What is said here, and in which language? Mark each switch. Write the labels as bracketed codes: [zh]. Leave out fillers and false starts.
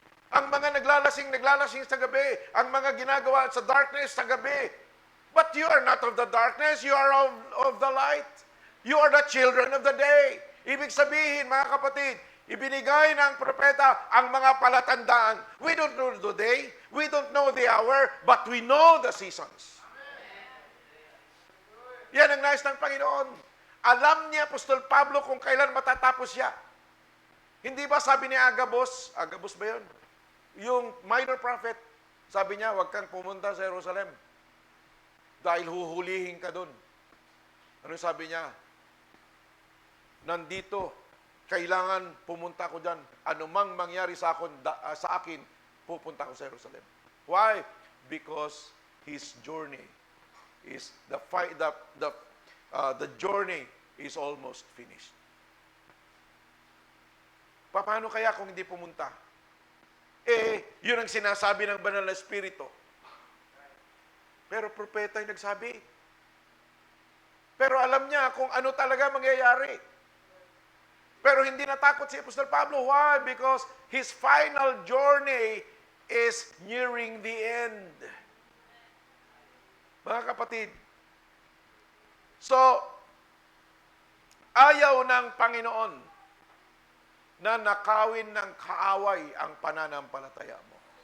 [tl] Ang mga naglalasing sa gabi. Ang mga ginagawa sa darkness sa gabi. [en] But you are not of the darkness, you are of the light. You are the children of the day. [tl] Ibig sabihin, mga kapatid, ibinigay ng propeta ang mga palatandaan. [en] We don't know the day, we don't know the hour, but we know the seasons. [tl] Yan ang nais ng Panginoon. Alam niya, Apostol Pablo, kung kailan matatapos siya. Hindi ba sabi ni Agabus ba yun? Yung minor prophet, sabi niya, huwag kang pumunta sa Jerusalem dahil huhulihin ka doon. Ano sabi niya? Nandito, kailangan pumunta ko dyan. Anumang mangyari sa akin, pupunta ko sa Jerusalem. [en] Why? Because his journey is the journey is almost finished. [tl] Paano kaya kung hindi pumunta? Yun ang sinasabi ng Banal na Espiritu. Pero propeta yung nagsabi. Pero alam niya kung ano talaga mangyayari. Pero hindi natakot si Apostol Pablo. [en] Why? Because his final journey is nearing the end. [tl] Mga kapatid, so, ayaw ng Panginoon na nakawin ng kaaway ang pananampalataya mo.